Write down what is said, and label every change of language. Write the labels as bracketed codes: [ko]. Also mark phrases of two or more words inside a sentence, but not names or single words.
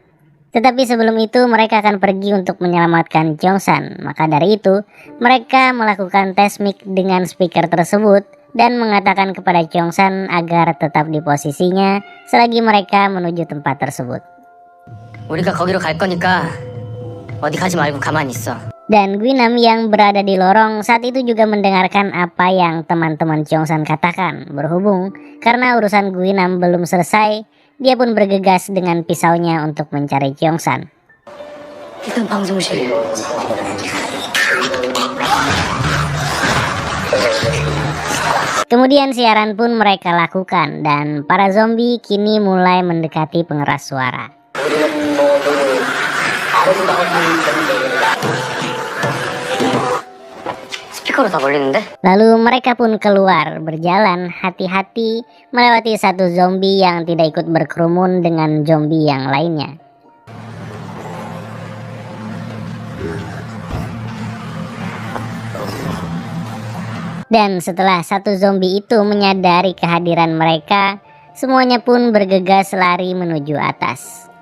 [id] Tetapi sebelum itu mereka akan pergi untuk menyelamatkan Jongsan. Maka dari itu mereka melakukan tes mic dengan speaker tersebut dan mengatakan kepada Jongsan agar tetap di posisinya selagi mereka menuju tempat tersebut. [ko] 우리가 거기로 갈 거니까 어디 가지 말고 가만히 있어. [id] Dan Guinam yang berada di lorong saat itu juga mendengarkan apa yang teman-teman Jongsan katakan. Berhubung karena urusan Guinam belum selesai, dia pun bergegas dengan pisaunya untuk mencari Jongsan. [ko] 일단 방송실. [id] Kemudian siaran pun mereka lakukan dan para zombie kini mulai mendekati pengeras suara. [ko] 스피커로 다 걸리는데? [id] Lalu mereka pun keluar berjalan hati-hati melewati satu zombie yang tidak ikut berkerumun dengan zombie yang lainnya. Dan setelah satu zombie itu menyadari kehadiran mereka, semuanya pun bergegas lari menuju atas.